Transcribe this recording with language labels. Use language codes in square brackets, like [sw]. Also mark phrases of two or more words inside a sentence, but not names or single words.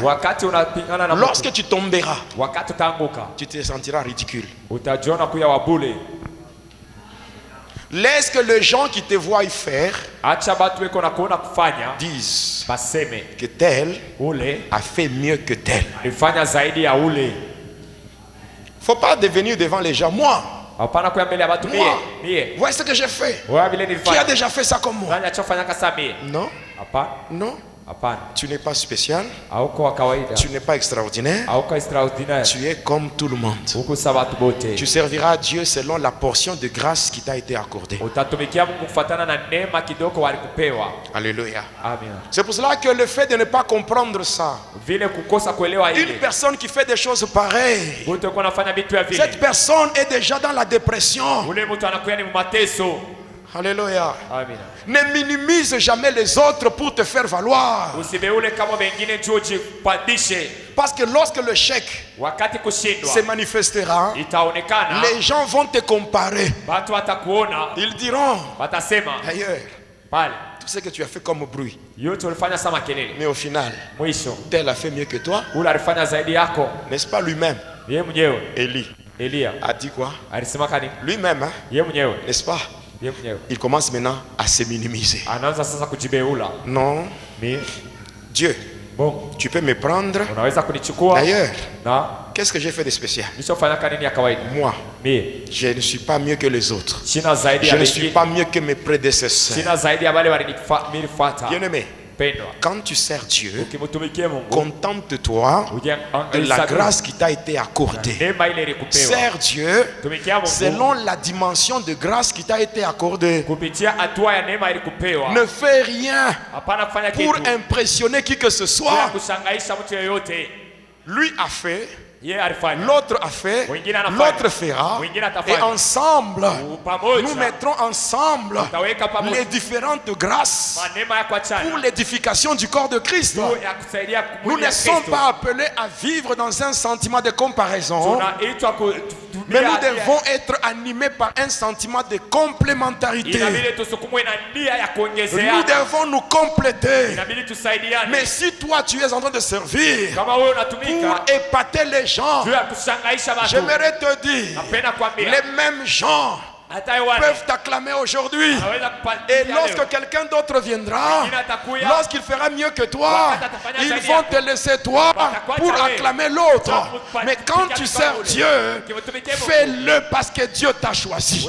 [sw] Wakati unapingana na mtu, [fr] lorsque tu tomberas, [sw] wakati utaanguka, [fr] tu te sentiras ridicule. [sw] utajiona kuya wabule. [fr] Laisse que les gens qui te voient y faire [sw] Acha batu weko na kuona kufanya [fr] disent [sw] baseme [fr] que tel [sw] ule [fr] a fait mieux que tel. [sw] alifanya zaidi ya ule. [fr] Faut pas devenir devant les gens. Moi, [sw] Hapana kuya mbele ya batu mie. [fr] moi, voici ce que j'ai fait. [sw] Wewe vile [fr] Qui a [sw] nilifanya. [fr] déjà fait ça comme moi? [sw] Nani achofanya kasa mie? [fr] Non, [sw] Hapana. [fr] non. [sw] Hapana. [fr] Tu n'es pas spécial. [sw] Hauko wa kawaida. [fr] Tu n'es pas extraordinaire. [sw] Hauko extraordinaire. [fr] Tu es comme tout le monde. [sw] Huko sawa watu bote. [fr] Tu serviras Dieu selon la portion de grâce qui t'a été accordée. [sw] Utatumikia Mungu kufuatana na neema kidogo walikupewa. [fr] Alléluia. Amen. C'est pour cela que le fait de ne pas comprendre ça, [sw] Vile kukosa kuelewa [fr] une [sw] ile. [fr] personne qui fait des choses pareilles, [sw] Mtu yuko anafanya vitu ya vile. [fr] cette personne est déjà dans la dépression. [sw] Ule mtu anakuya ni mateso. [fr] Alléluia. Amen. Ne minimise jamais les autres pour te faire valoir. [sw] Usibeule kama wengine juu jipandishe. [fr] Parce que lorsque le chèque [sw] Wakati kushindwa [fr] se manifestera, [sw] itaonekana, [fr] les gens vont te comparer. [sw] watu watakuona, [fr] Ils diront, [sw] watasema [fr] d'ailleurs, [sw] pale [fr] tout ce que tu as fait comme bruit, [sw] yote ulifanya sama kelele, [fr] mais au final, [sw] mwisho [fr] tel a fait mieux que toi. [sw] ule alifanya zaidi yako. [fr] N'est-ce pas lui-même? [sw] Yeye mwenyewe [fr] Élie [sw] Elia [fr] a dit quoi? [sw] alisema kani? [fr] Lui-même, hein? [sw] Yeye mwenyewe, [fr] N'est-ce pas? [sw] yeye mwenyewe [fr] Il commence maintenant à se minimiser. [sw] anaanza sasa kujibeula. [fr] Non, [sw] Mimi [fr] Dieu, bon, tu peux me prendre. [sw] unaweza kunichukua [fr] D'ailleurs, [sw] na [fr] qu'est-ce que j'ai fait de spécial? [sw] nishofanya kanini ya kawaida. [fr] Moi, [sw] Mimi [fr] je ne suis pas mieux que les autres. [sw] sina zaidi [fr] Je [sw] ya [fr] ne suis [sw] wengine, [fr] pas mieux que mes prédécesseurs. [sw] sina zaidi ya wale walinifuata. [fr] Bien-aimé, [sw] Pendwa, [fr] quand tu sers Dieu, [sw] ukimtumikia Mungu [fr] contente-toi de la grâce qui t'a été accordée. [sw] neema ile ilikupewa. [fr] Sers Dieu [sw] Tumikia Mungu [fr] selon la dimension de grâce qui t'a été accordée. [sw] kupitia hatua ya neema ilikupewa. [fr] Ne fais rien [sw] Hapana kufanya [fr] pour [sw] kitu [fr] impressionner qui que ce [sw] bila [fr] soit. [sw] kushangaisha mtu yeyote. [fr] Lui a fait, [sw] Yeye alifanya, [fr] l'autre a fait, [sw] Wengine anafanya. [fr] l'autre fera. [sw] Wengine atafanya. [fr] Et ensemble, [sw] pamoja [fr] nous mettrons ensemble [sw] utaweka pamoja [fr] les différentes grâces [sw] manema ya kuachana [fr] pour l'édification du corps de Christ. [sw] juu ya kusaidia [fr] Nous [sw] mwili [fr] ne [sw] ya [fr] sommes [sw] Kristo. [fr] pas appelés à vivre dans un sentiment de comparaison, [sw] Tunaitwa [fr] mais nous [sw] kutumia [fr] devons être animés par un sentiment de complémentarité. [sw] inabidi tusukumwe na nia ya [fr] Nous [sw] kuongezeana. [fr] devons nous compléter. [sw] Inabidi tusaidiane. [fr] Mais si toi tu es en train de servir [sw] Kama wewe [fr] pour [sw] unatumika [fr] épater les gens, [sw] juu ya kushangaisha watu, [fr] j'aimerais te dire, [sw] napenda kuambia [fr] les mêmes gens peuvent t'acclamer aujourd'hui. Et lorsque quelqu'un d'autre viendra, lorsqu'il fera mieux que toi, ils vont te laisser toi pour acclamer l'autre. Mais quand tu sers Dieu, fais-le parce que Dieu t'a choisi.